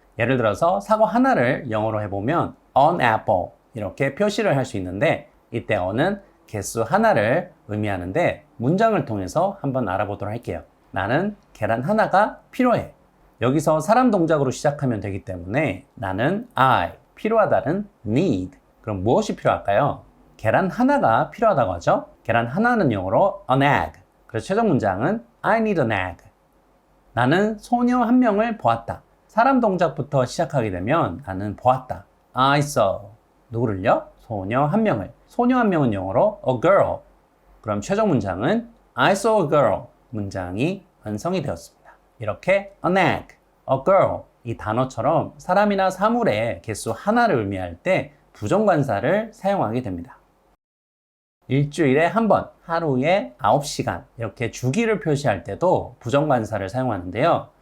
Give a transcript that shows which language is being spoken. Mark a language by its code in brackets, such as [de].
[ko] 예를 들어서 사과 하나를 영어로 해보면 [en] an apple [ko] 이렇게 표시를 할 수 있는데 이때 on은 개수 하나를 의미하는데 문장을 통해서 한번 알아보도록 할게요. 나는 계란 하나가 필요해. 여기서 사람 동작으로 시작하면 되기 때문에 나는 I, 필요하다는 need. 그럼 무엇이 필요할까요? 계란 하나가 필요하다고 하죠. 계란 하나는 영어로 [en] an egg. [ko] 그래서 최종 문장은 [en] I need an egg. [ko] 나는 소녀 한 명을 보았다. 사람 동작부터 시작하게 되면 나는 보았다. [en] I saw. [ko] 누구를요? 소녀 한 명을. 소녀 한 명은 영어로 [en] a girl. [ko] 그럼 최종 문장은 [en] I saw a girl. [ko] 문장이 완성이 되었습니다. 이렇게 [en] an egg, a girl [ko] 이 단어처럼 사람이나 사물의 개수 하나를 의미할 때 부정관사를 사용하게 됩니다. 일주일에 한 번, 하루에 9시간 이렇게 주기를 표시할 때도 부정관사를 사용하는데요.